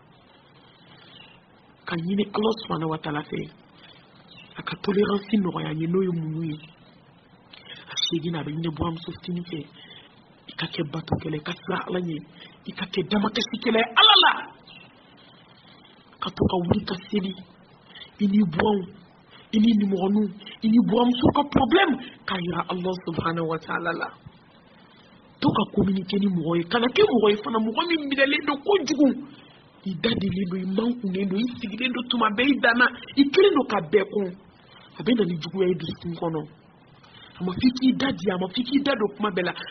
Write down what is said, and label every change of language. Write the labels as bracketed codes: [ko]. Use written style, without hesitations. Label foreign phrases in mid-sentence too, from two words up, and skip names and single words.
[bm] ka ɲini [ar] الله سبحانه وتعالى [bm] fɛ a ka tolérance nɔgɔya ye n'o ye muɲu ye a segin a bɛ ɲini buwamuso fitinin fɛ i ka kɛ batokɛla i ka sira ala ɲɛ i ka kɛ damakɛsikɛla ye ala la ka to ka wuli ka seli i ni buwanw i ni nimɔgɔninw i ni buwamuso ka problème k'a yira [ar] الله سبحانه وتعالى [bm] la to ka communiquer ni mɔgɔ ye kana kɛ mɔgɔ ye fana mɔgɔ min minɛlen don kojugu i dadelen don i mankunnen don i sigilen don tuma bɛɛ i danna i kelen don ka bɛɛ kun a bɛ na ni juguya ye dusukun kɔnɔ a ma f'i k'i da di a ma f'i k'i da don kuma bɛɛ la a